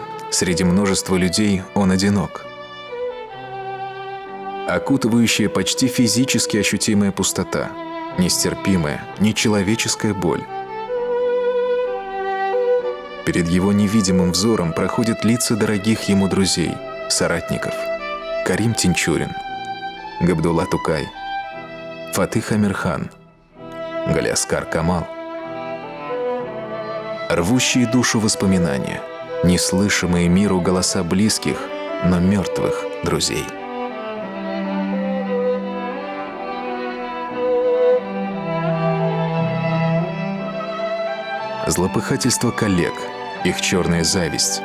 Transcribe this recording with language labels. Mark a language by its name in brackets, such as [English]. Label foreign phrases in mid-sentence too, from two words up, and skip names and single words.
[Russian] Среди множества людей он одинок. Окутывающая почти физически ощутимая пустота, нестерпимая, нечеловеческая боль. Перед его невидимым взором проходят лица дорогих ему друзей, соратников. Карим Тинчурин, Габдулла Тукай, Фатых Амирхан, Галяскар Камал. Рвущие душу воспоминания, неслышимые миру голоса близких, но мертвых друзей. Злопыхательство коллег, их черная зависть.